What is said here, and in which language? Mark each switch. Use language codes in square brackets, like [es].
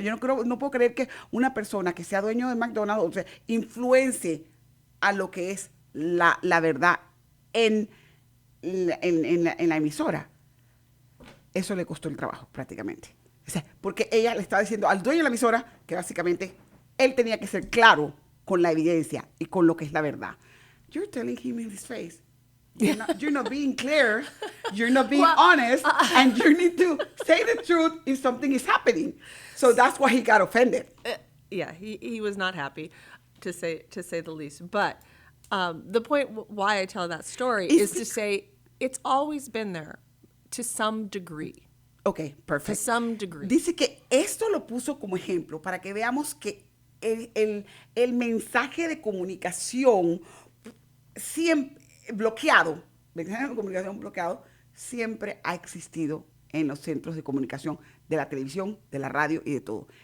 [es] Yo no puedo creer que una persona que sea dueño de McDonald's, o sea, influencie a lo que es la verdad en la emisora. Eso le costó el trabajo prácticamente. O sea, porque ella le estaba diciendo al dueño de la emisora que básicamente él tenía que ser claro con la evidencia y con lo que es la verdad. [en] You're telling him in his face, you're not being clear, you're not being honest, and you need to say the truth if something is happening. So that's why he got offended. Yeah, he was not happy, to say the least. But the point why I tell that story is to say it's always been there to some degree. [es] Ok, perfecto. [en] To some degree. [es] Dice que esto lo puso como ejemplo para que veamos que el mensaje de comunicación siempre bloqueado, mensaje de comunicación bloqueado, siempre ha existido en los centros de comunicación de la televisión, de la radio y de todo.